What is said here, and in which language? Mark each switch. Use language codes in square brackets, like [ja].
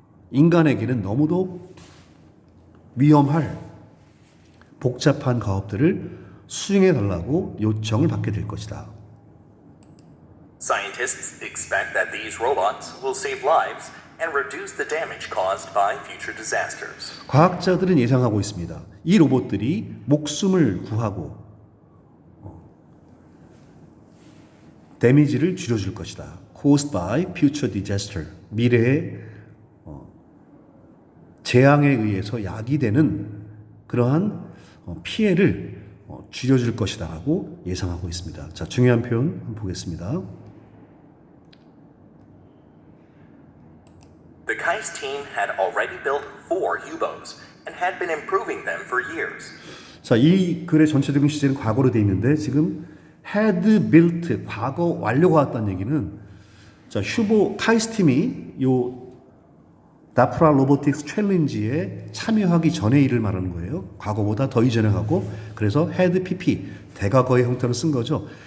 [ko] 인간에게는 너무도 위험할 복잡한 과업들을 수행해 달라고 요청을 받게 될 것이다. [en] Scientists expect that these robots will save lives and reduce the damage caused by future disasters. [ko] 과학자들은 예상하고 있습니다. 이 로봇들이 목숨을 구하고 데미지를 줄여줄 것이다. [en] Caused by future disaster. [ko] 미래의 재앙에 의해서 야기되는 그러한 피해를 줄여줄 것이다라고 예상하고 있습니다. 자, 중요한 표현 한번 보겠습니다. [en] The KAIST team had already built 4 U-boats and had been improving them for years. [ko] 자, 이 글의 전체적인 시제는 과거로 되어 있는데 지금 [en] had built [ko] 과거 완료가 왔다는 얘기는 자, 카이스트 팀이 요 다프라 로보틱스 챌린지에 참여하기 전의 일을 말하는 거예요. 과거보다 더 이전에 가고 그래서 had pp 대과거의 형태로 쓴 거죠.